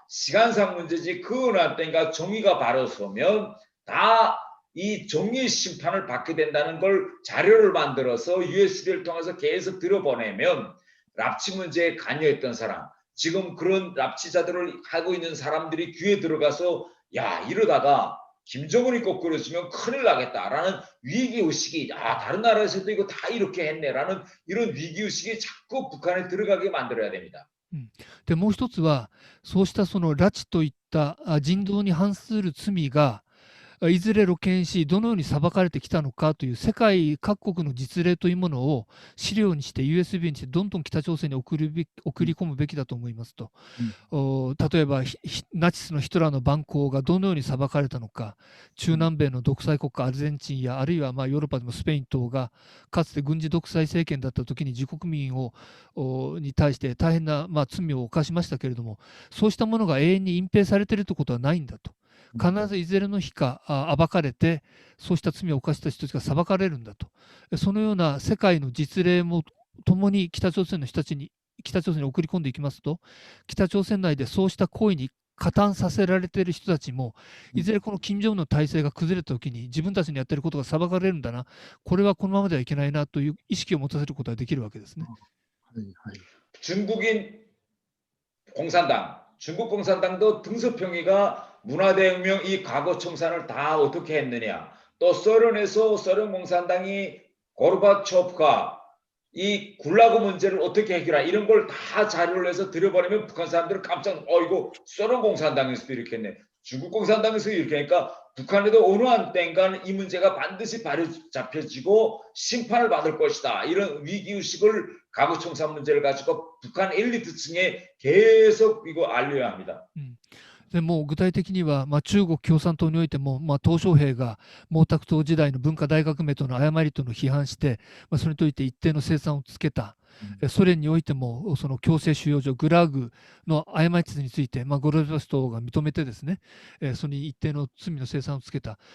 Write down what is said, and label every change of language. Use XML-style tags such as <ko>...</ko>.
<ko>시간상 문제지 그 어느 때인가 정의가 바로 서면 다 이 정의 심판을 받게 된다는 걸 자료를 만들어서 USB를 통해서 계속 들어보내면 납치 문제에 관여했던 사람, 지금 그런 납치자들을 하고 있는 사람들이 귀에 들어가서 야, 이러다가 김정은이 거꾸로지면 큰일 나겠다라는 위기의식이, 다른 나라에서도 이거 다 이렇게 했네라는 이런 위기의식이 자꾸 북한에 들어가게 만들어야 됩니다.</ko> <ja>でもう一つはそうしたその拉致といった人道に反する罪がいずれ露見し、どのように裁かれてきたのかという世界各国の実例というものを資料にして USB にしてどんどん北朝鮮に送り込むべきだと思いますと。例えばナチスのヒトラーの蛮行がどのように裁かれたのか、中南米の独裁国家アルゼンチンやあるいはヨーロッパでもスペイン等がかつて軍事独裁政権だった時に自国民に対して大変な罪を犯しましたけれども、そうしたものが永遠に隠蔽されているということはないんだと。必ずいずれの日か暴かれて、そうした罪を犯した人たちが裁かれるんだと。そのような世界の実例もともに北朝鮮に送り込んでいきますと、北朝鮮内でそうした行為に加担させられている人たちも、いずれこの金正恩の体制が崩れたときに自分たちのやっていることが裁かれるんだな、これはこのままではいけないなという意識を持たせることができるわけですね。</ja> <ko>중국인 공산당, 중국 공산당도 등서평이가 문화대혁명 이 과거 청산을 다 어떻게 했느냐. 또 소련에서 소련 공산당이 고르바초프가 이 굴라그 문제를 어떻게 해결하 이런 걸 다 자료를 내서 들여버리면 북한 사람들은 깜짝 이거 소련 공산당에서도 이렇게 했네. 중국 공산당에서 이렇게 하니까 북한에도 어느 한 때인가는 이 문제가 반드시 바로잡혀지고 심판을 받을 것이다. 이런 위기의식을 과거 청산 문제를 가지고 북한 엘리트층에 계속 이거 알려야 합니다.</ko> <ja>でもう具体的には、中国共産党においても、鄧小平が毛沢東時代の文化大革命との誤りとの批判して、それにといて一定の生産をつけた。ソ連においてもその強制収容所グラーグの過ちについて、ゴルバチョフ党が認めてですね、それに一定の罪の清算をつけた。</ja>